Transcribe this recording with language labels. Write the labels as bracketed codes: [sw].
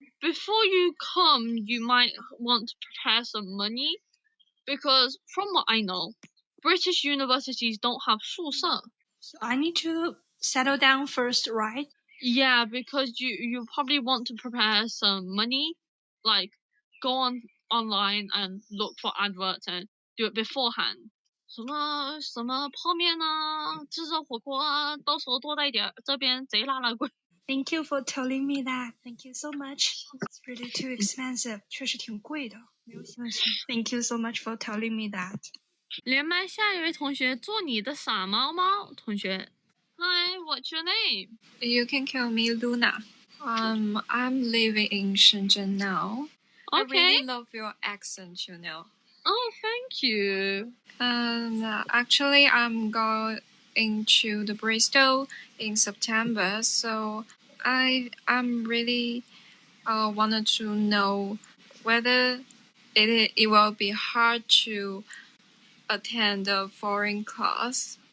[en] Before you come, you might want to prepare some money, because from what I know, British universities don't have 宿舍. So I need to settle down first, right? Yeah, because you probably want to prepare some money, like go online and look for adverts and do it beforehand. [zh] 什么泡面啊，吃着火锅啊，到时候多带点，这边贼拉拉贵。 [en] Thank you for telling me that. Thank you so much. It's really too expensive. [zh] 确实挺贵的，没有想象。 [en] Thank you so much for telling me that. [zh] 连麦下一位同学做你的傻猫猫同学 [en] Hi, what's your name? You can call me Luna. I'm living in Shenzhen now. I really love your accent, you know. Oh, thank you. And actually, I'm going to the Bristol in September, so I'm really wanted to know whether it will be hard to attend a foreign class.